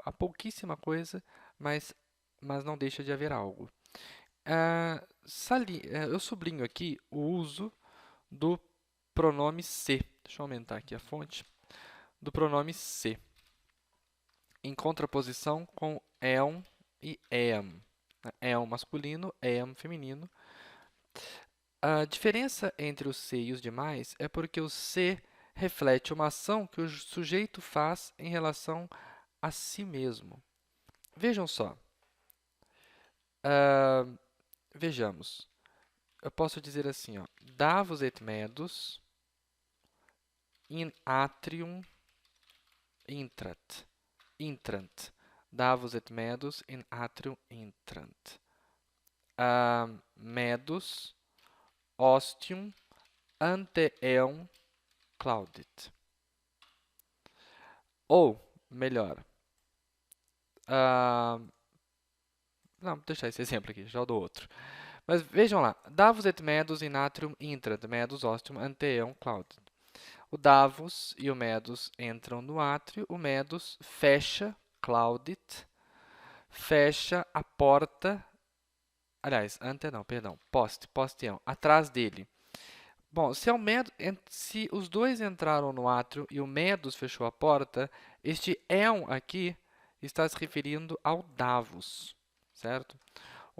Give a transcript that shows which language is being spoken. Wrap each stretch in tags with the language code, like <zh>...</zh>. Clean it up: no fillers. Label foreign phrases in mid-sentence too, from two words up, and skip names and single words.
<pt>Há pouquíssima coisa, mas não deixa de haver algo. Eu sublinho aqui o uso do pronome se. Deixa eu aumentar aqui a fonte. Do pronome se, em contraposição com eum e eam. Eum masculino, eam feminino. A diferença entre o se e os demais é porque o se reflete uma ação que o sujeito faz em relação a si mesmo. Vejam só. Vejamos. Eu posso dizer assim, ó,</pt> <la>Davos et medus in atrium intrant. Davos et medus in atrium intrant. Medus ostium ante eum claudit.</la> <pt>Ou, melhor, não, vou deixar esse exemplo aqui, já dou outro. Mas vejam lá,</pt> <la>Davos et medus in atrium intrant, medus ostium ante eum claudit.</la> <pt>O Davos e o medus entram no átrio, o medus fecha, claudit, fecha a porta, aliás, ante não, perdão, posteão, atrás dele. Bom, se os dois entraram no átrio e o medus fechou a porta, este eum aqui está se referindo ao Davos, certo?</pt>